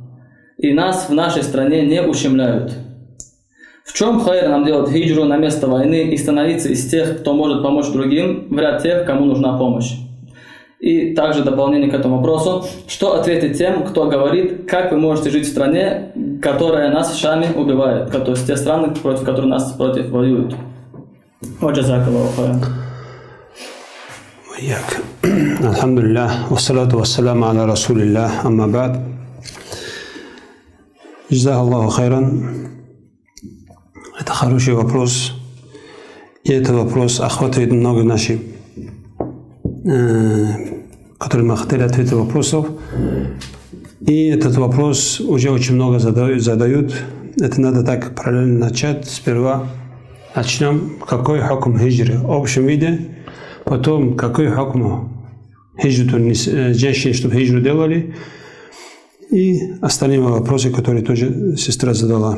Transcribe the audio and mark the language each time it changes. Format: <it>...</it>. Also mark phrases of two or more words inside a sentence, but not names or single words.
<ru>И нас в нашей стране не ущемляют. В чем хайр нам делать хиджру на место войны и становиться из тех, кто может помочь другим, в ряд тех, кому нужна помощь? И также дополнение к этому вопросу, что ответить тем, кто говорит, как вы можете жить в стране, которая нас в Шаме убивает, то есть те страны, против которых нас воюют.</ru> <ar>جزاك الله خيرا. الحمد لله والصلاة والسلام على رسول الله أما بعد. جزاك الله خيرا.</ar> <ru>Это хороший вопрос. И этот вопрос охватывает много наших, которые мы хотели ответить вопросов. И этот вопрос уже очень много задают. Это надо так параллельно начать. Сперва начнем, какой хукм хиджры в общем виде, потом какой хукм хиджры женщины, чтобы хиджру делали, и остальные вопросы, которые тоже сестра задала.</ru>